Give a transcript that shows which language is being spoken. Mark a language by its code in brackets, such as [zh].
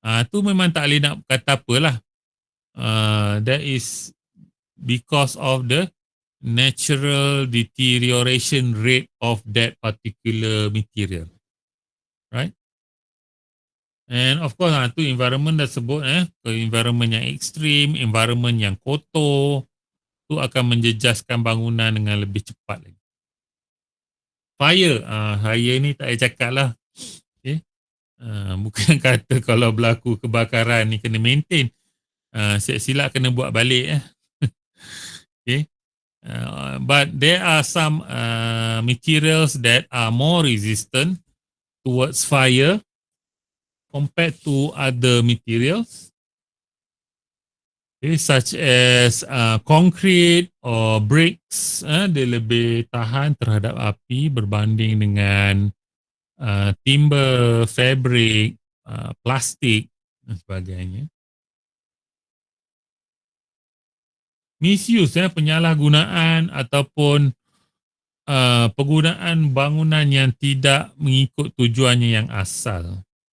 [ms] Tu memang tak boleh nak kata apalah. [en] That is because of the natural deterioration rate of that particular material. [ms] Right? And of course, tu environment dah sebut, environment yang ekstrim, environment yang kotor, tu akan menjejaskan bangunan dengan lebih cepat lagi. Fire, fire ni tak payah cakap lah. Okay. Bukan kata kalau berlaku kebakaran ni kena maintain. Silap-silap kena buat balik. Okay. [en] But there are some materials that are more resistant towards fire compared to other materials, okay, such as concrete or bricks. [ms] Dia lebih tahan terhadap api berbanding dengan timber, fabric, plastik dan sebagainya. Misuse, penyalahgunaan ataupun penggunaan bangunan yang tidak mengikut tujuannya yang asal.